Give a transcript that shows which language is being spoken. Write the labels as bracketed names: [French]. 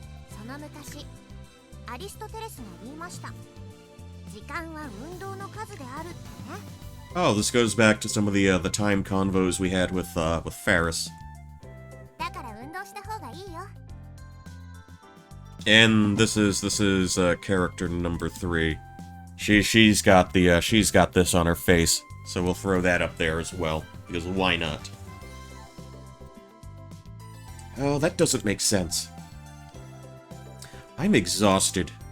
[Japanese] その昔アリストテレスが言いました。時間は運動の数であるってね。 [English] Oh, this goes back to some of the time convos we had with Ferris. [Japanese] だから運動した方がいいよ。 [English] And this is character number 3. She's got this on her face, so we'll throw that up there as well, because why not? Oh, that doesn't make sense. I'm exhausted.